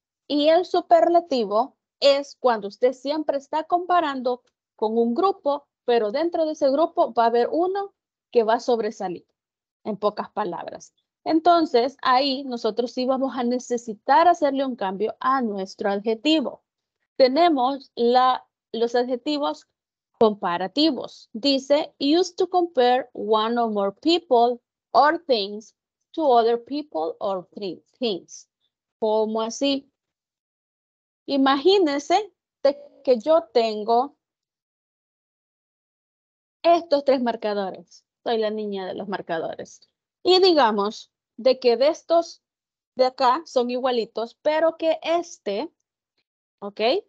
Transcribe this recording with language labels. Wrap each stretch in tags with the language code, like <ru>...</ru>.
<es>Y el superlativo es cuando usted siempre está comparando con un grupo, pero dentro de ese grupo va a haber uno que va a sobresalir, en pocas palabras. Entonces, ahí nosotros sí vamos a necesitar hacerle un cambio a nuestro adjetivo. Tenemos los adjetivos comparativos. Dice,</es> <en>used to compare one or more people or things to other people or things.</en> <es>¿Cómo así? Imagínense que yo tengo estos 3 marcadores. Soy la niña de los marcadores. Y digamos de que de estos de acá son igualitos, pero que ¿ok?</es>